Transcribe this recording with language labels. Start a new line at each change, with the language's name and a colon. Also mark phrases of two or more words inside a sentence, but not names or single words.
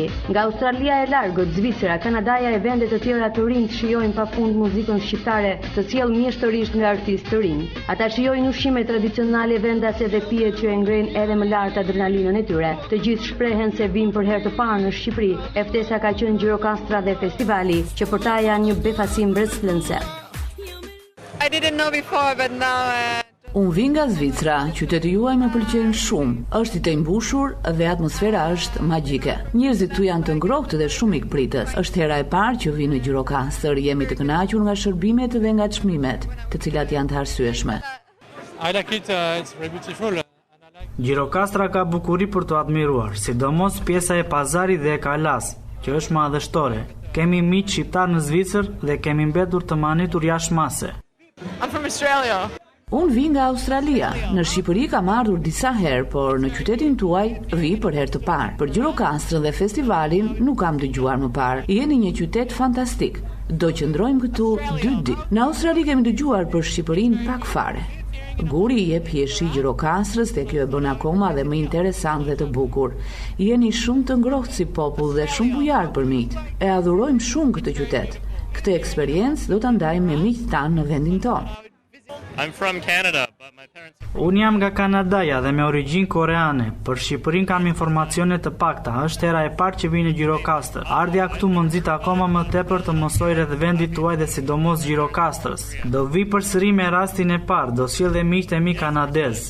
Albanian: Nga Australia e largët, Zvicra, Kanadaja e vende të tjera të rinj shijojnë pafund muzikën shqiptare, të sjellë mjeshtërisht nga artistë të rinj. Ata shijojnë ushqime tradicionale vendase dhe pijet që e ngrenë edhe më lart adrenalinën e tyre. Të gjithë shprehen se vinë për herë të parë në Shqipëri. E ftesa ka qenë Gjirokastra dhe festivali, që për ta janë një befasim brezflënëse.
English: I didn't know before, but now
Albanian: Unë vi nga Zvicra, qyteti juaj më pëlqen shumë, është i të mbushur dhe atmosfera është magjike. Njerëzit tu janë të ngrohtë dhe shumë ikpritës. Është hera e parë që vi në Gjirokastër, jemi të kënaqur nga shërbimet dhe nga çmimet, të cilat janë të arsyeshme.
English: I like it, it's very beautiful.
Albanian: Gjirokastra ka bukuri për të admiruar, sidomos pjesa e pazarit dhe e Kalas, që është madhështore. Kemi miq shqiptar në Zvicër dhe kemi mbetur të manitur jashtë mase.
English: I'm from Australia.
Albanian: Unë vi nga Australia. Në Shqipëri kam ardhur disa herë, por në qytetin tuaj vi për herë të parë. Për Gjirokastrën dhe festivalin nuk kam dëgjuar më parë. Jeni një qytet fantastik. Do qëndrojmë këtu 2 ditë. Në Australi kemi dëgjuar për Shqipërinë pak fare. Guri i jep hieshi Gjirokastrës dhe kjo e bën akoma dhe më interesant dhe të bukur. Jeni shumë të ngrohtë si popull dhe shumë bujar për miq. E adhurojmë shumë këtë qytet. Këtë eksperiencë do ta ndajmë me miqtë tanë në vendin tonë.
English: I'm from Canada, but my parents...
Albanian: Unë jam nga Kanadaja dhe me origjinë koreane. Për Shqipërinë kam informacione të pakta. Është hera e parë që vi në Gjirokastër. Ardhja këtu më nxit akoma më tepër të mësoj rreth vendit tuaj dhe sidomos Gjirokastrës. Do vi përsëri me rastin e parë, do sjell dhe miqtë e mi kanadez.